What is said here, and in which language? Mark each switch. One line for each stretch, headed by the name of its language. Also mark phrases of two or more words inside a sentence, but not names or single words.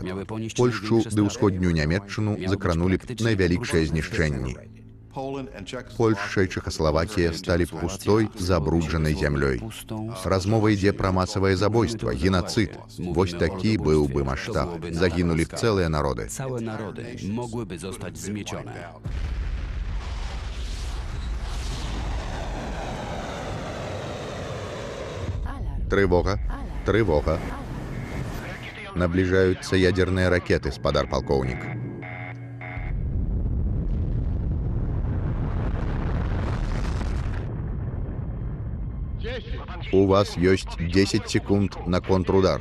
Belarusian: Польшчу ды ўсходнюю Нямецчыну закранулі б найвялікшыя знішчэнні. Польшча і Чэхаславакія сталі б пустой, забруджанай зямлёй. Размова ідзе пра масавае забойства, генацыд. Вось такі быў бы маштаб. Загінулі б цэлыя народы.
Polish: Całe narody mogłyby zostać zmiecione.
Belarusian: Трывога, трывога. Набліжаюцца ядзерныя ракеты, спадар палкоўнік. У вас ёсць 10 секунд на контрудар.